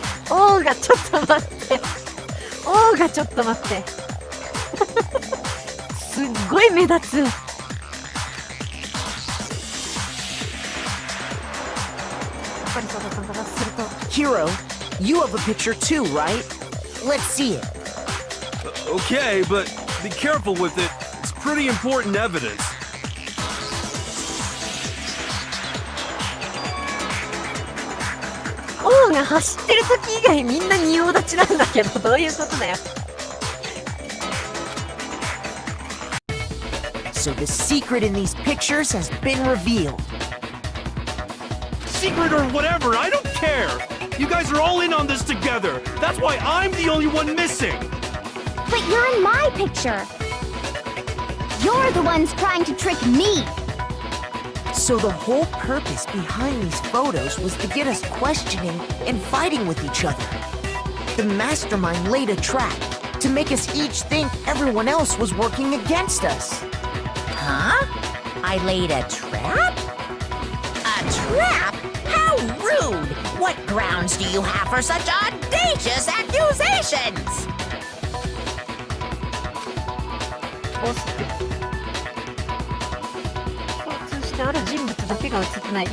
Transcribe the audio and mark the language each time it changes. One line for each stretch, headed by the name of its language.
Japanese: オーがちょっと待って。オーがちょっと待って。すっごい目立つ。やっぱりそうだったんだな。すると。
English: Hero, you have a picture too, right? Let's see it. Okay, but be careful with it. It's pretty important evidence.
Japanese: オーが走ってる時以外みんな仁王立ちなんだけど、どういうことだよ。
English: So the secret in these pictures has been revealed. Secret or whatever, I don't care! You guys are all in on this together! That's why I'm the only one missing! But you're in my picture. You're the ones trying to trick me. So the whole purpose behind these photos was to get us questioning and fighting with each other. The mastermind laid a trap to make us each think everyone else was working against us. Huh? I laid a trap? A trap? How rude! What grounds do you have for such audacious accusations?
Japanese: 共通してある人物だけが映ってない。